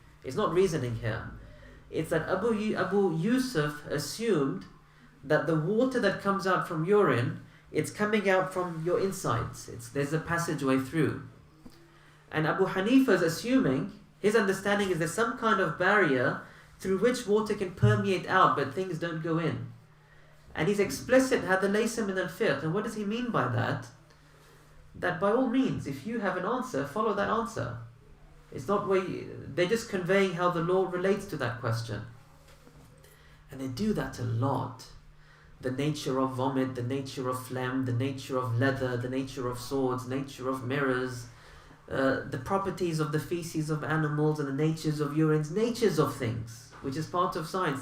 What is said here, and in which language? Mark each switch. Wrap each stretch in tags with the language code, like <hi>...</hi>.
<en>It's not reasoning here. It's that Abu Yusuf assumed that the water that comes out from urine, it's coming out from your insides. There's a passageway through. And Abu Hanifa is assuming, his understanding is there's some kind of barrier through which water can permeate out, but things don't go in. And he's explicit,</en> <ar>هذا ليس من الفقه.</ar> <en>And what does he mean by that? That by all means, if you have an answer, follow that answer. It's not they're just conveying how the law relates to that question. And they do that a lot. The nature of vomit, the nature of phlegm, the nature of leather, the nature of swords, nature of mirrors, the properties of the feces of animals and the natures of urines, natures of things, which is part of science.</en>